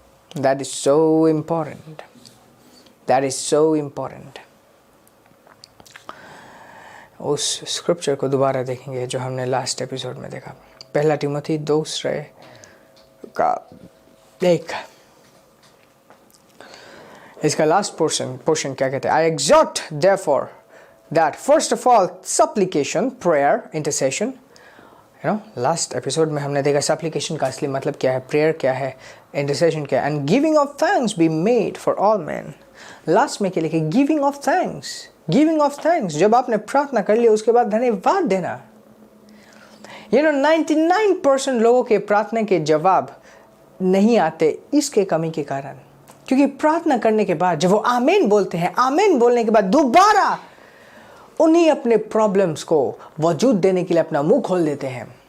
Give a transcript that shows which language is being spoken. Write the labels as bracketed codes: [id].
[en] That is so important. That is so important. [hi] उस scripture को दोबारा देखेंगे जो हमने लास्ट एपिसोड में देखा। पहला तिमोथी 2:1। इसका लास्ट पोर्शन क्या कहते हैं? [en] I exhort therefore that first of all supplication, prayer, intercession. [hi] Last episode में हमने देखा सप्लिकेशन का असली मतलब क्या है, प्रेयर क्या है, इंटरसेशन क्या है, [en] And giving of thanks be made for all man. [hi] Last में क्या लिखे? [en] Giving of thanks. Giving of thanks. [hi] जब आपने प्रार्थना कर लिया उसके बाद धन्यवाद देना। 99% लोगों के प्रार्थना के जवाब नहीं आते इसके कमी के कारण, क्योंकि प्रार्थना करने के बाद जब वो आमीन बोलते हैं, आमीन बोलने के बाद दोबारा उन्हीं अपने प्रॉब्लम्स को वजूद देने के लिए अपना मुंह खोल देते हैं।